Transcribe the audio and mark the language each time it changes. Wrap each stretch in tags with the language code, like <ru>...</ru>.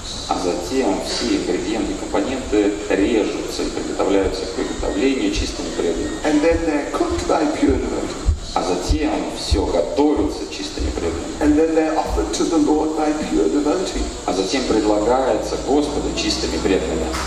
<ru>А затем все ингредиенты и компоненты режутся и приготовляются к приготовлению чистыми преданными.</ru> <en>And then they're cooked by pure devotees.</en> <ru>А затем все готовится чистыми преданными.</ru> <en>And then they're offered to the Lord by pure devotees.</en> <ru>А затем предлагается Господу чистыми преданными.</ru>